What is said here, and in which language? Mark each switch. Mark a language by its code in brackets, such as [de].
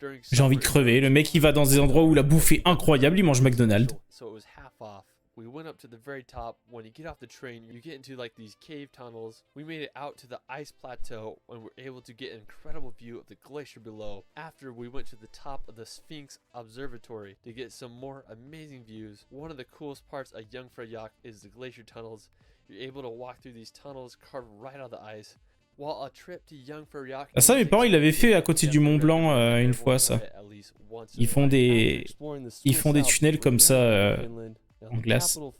[fr] J'ai envie de crever. Le mec, il va dans des endroits où la bouffe est incroyable, il mange McDonald's. [en] So it was half off. We went up to the very top. When you get off the train, you get into like these cave tunnels. We made it out to the ice plateau and were able to get an incredible view of the glacier below. After we went to the top of the Sphinx Observatory to get some more amazing views. One of the coolest parts of Jungfraujoch is the glacier tunnels. You're able to walk through these tunnels carved right out of the ice. While a trip to Jungfraujoch, [fr] Ça, mes parents, ils l'avaient fait à côté du Mont Blanc une fois, ça. Ils font des tunnels comme ça en glace.